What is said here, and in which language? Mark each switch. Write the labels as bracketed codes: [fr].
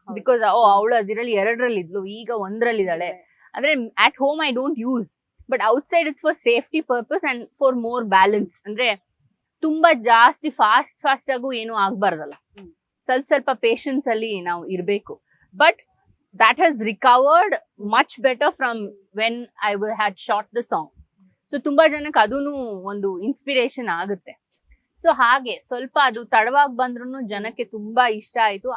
[en] because [kn] ಅವಳು ಅದಿರಲ್ಲಿ 2ರಲ್ಲಿ ಇದ್ಲು, ಈಗ 1ರಲ್ಲಿದ್ದಾಳೆ. ಅಂದ್ರೆ [en] At home I don't use, but outside it's for safety purpose and for more balance. [kn] ಅಂದ್ರೆ ತುಂಬಾ ಜಾಸ್ತಿ ಫಾಸ್ಟ್ ಆಗು ಏನು ಆಗ್ಬಾರ್ದಲ್ಲ, ಸ್ವಲ್ಪ ಪೇಷನ್ಸ್ ಅಲ್ಲಿ ನಾವು ಇರ್ಬೇಕು. [en] But that has recovered much better from when I had shot the song. [kn] So ತುಂಬಾ ಜನಕ್ಕೆ ಅದೂನು ಒಂದು ಇನ್ಸ್ಪಿರೇಷನ್ ಆಗುತ್ತೆ. ಸೊ ಹಾಗೆ ಸ್ವಲ್ಪ ಅದು ತಡವಾಗಿ ಬಂದ್ರು ಜನಕ್ಕೆ ತುಂಬಾ ಇಷ್ಟ ಆಯ್ತು.